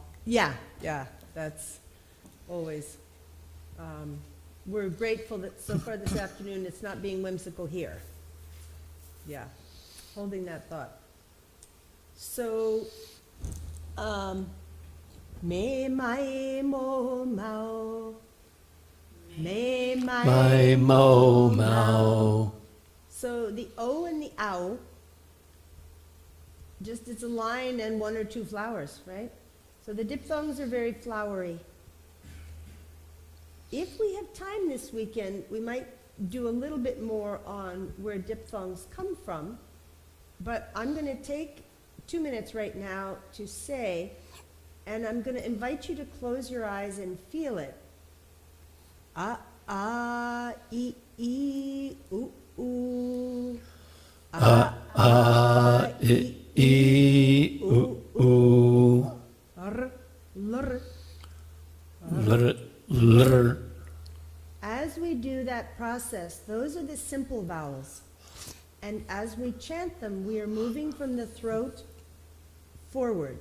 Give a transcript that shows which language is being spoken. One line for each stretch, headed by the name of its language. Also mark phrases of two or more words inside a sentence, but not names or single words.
English: Yeah, that's always. We're grateful that so far this afternoon it's not being whimsical here. Yeah, holding that thought. So, me mai mo mao, me My mo mao. So the O and the ow, just it's a line and one or two flowers, right? So the diphthongs are very flowery. If we have time this weekend, we might do a little bit more on where diphthongs come from, but I'm going to take 2 minutes right now to say, and I'm going to invite you to close your eyes and feel it. E, oo, oo. E, oo. R, lr. Lr. As we do that process, those are the simple vowels. And as we chant them, we are moving from the throat forward.